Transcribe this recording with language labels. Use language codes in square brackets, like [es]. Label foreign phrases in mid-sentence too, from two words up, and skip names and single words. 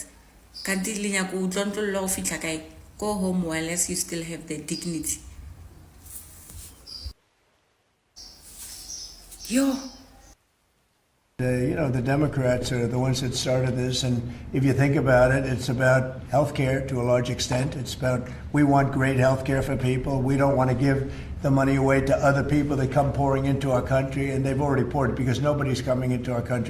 [st] Kanti linyako utlonto lo fitla kae. [en] Go home while you still have the dignity. Yo. The Democrats are the ones that started this, and if you think about it, it's about health care to a large extent. It's about we want great health care for people. We don't want to give the money away to other people that come pouring into our country, and they've already poured because nobody's coming into our country.